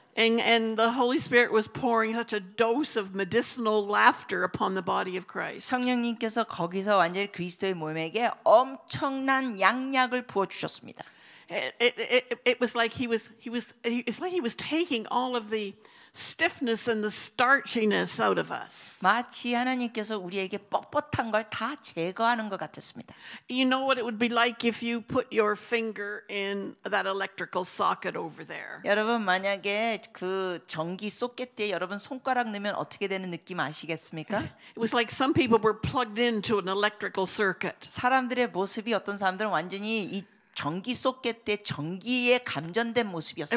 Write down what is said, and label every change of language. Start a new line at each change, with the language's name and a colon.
English: And the Holy Spirit was pouring such a dose of medicinal laughter upon the body of Christ.
Korean: 성령님께서 거기서 완전히 그리스도의 몸에게 엄청난 양약을 부어 주셨습니다.
English: It was like it's like he was taking all of the stiffness and the starchiness out of us.
Korean: 마치 하나님께서 우리에게 뻣뻣한 걸 다 제거하는 것 같았습니다.
English: You know what it would be like if you put your finger in that electrical socket over there.
Korean: 여러분 만약에 그 전기 소켓에 여러분 손가락 넣으면 어떻게 되는 느낌 아시겠습니까?
English: It was like some people were plugged into an electrical circuit.
Korean: 사람들의 모습이 어떤 사람들은 완전히 이 전기 소켓에 전기에 감전된 모습이었습니다.